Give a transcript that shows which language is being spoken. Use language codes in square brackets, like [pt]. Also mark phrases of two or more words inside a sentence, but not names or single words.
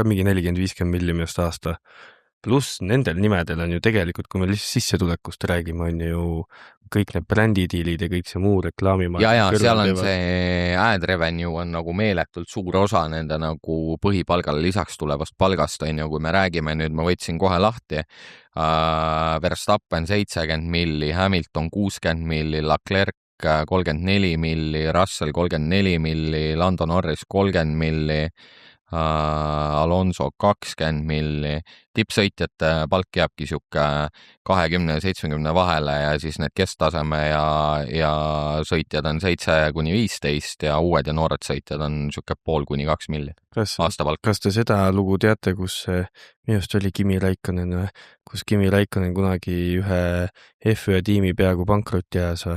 [et] Ta sai ka mingi 40-50 miljonist aasta. pluss nendel nimedel on ju tegelikult, kui me lihtsalt sissetulekust räägime, on ju kõik need brändidiilid ja kõik see muu reklaamimaht. ja seal on see [en] ad revenue [et] on nagu meeletult suur osa nende nagu põhipalgale lisaks tulevast palgast, on ju, kui me räägime nüüd, ma võtsin kohe lahti, Verstappen 70 milli, Hamilton 60 milli, Leclerc 34 milli, Russell 34 milli, Lando Norris 30 milli, Alonso 20 milli, tippsõitjate palk jääbki siuke 20 ja 70 vahele ja siis need kesktaseme ja sõitjad on 7-15 ja uued ja noored sõitjad on siuke 0,5–2 milli aastapalk. Kas te seda lugu teate, kus minu arust oli Kimi Räikkönen, kus Kimi Räikkönen kunagi ühe F1 tiimi peaaegu pankrotti jääs või?